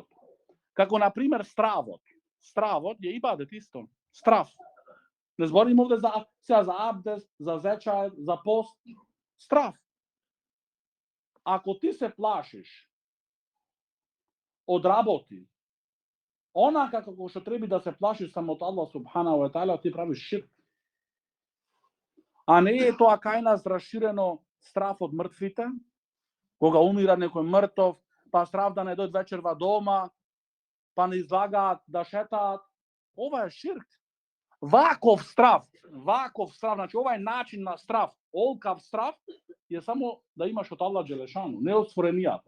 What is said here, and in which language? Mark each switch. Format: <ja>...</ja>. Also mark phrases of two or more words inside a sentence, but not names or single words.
<mk>Како на пример стравот. Стравот е ибадет исто. Страв. Не зборим овде за абдест, за зечај, за пост. Страв. Ако ти се плашиш од работи, онака како што треба да се плашиш само од Аллах</mk> <ar>سبحانه وتعالى,</ar> <mk>ти правиш ширк. А не е тоа кај нас раширено страв од мртвите, кога умира некој мртов, па страв да не дојде вечерва дома, па не излагаат да шетаат. Ова е ширк. Ваков страв, значи ова е начин на страв, олкав страв, е само да имаш од Аллах Джелешану, не од створенијата.</mk>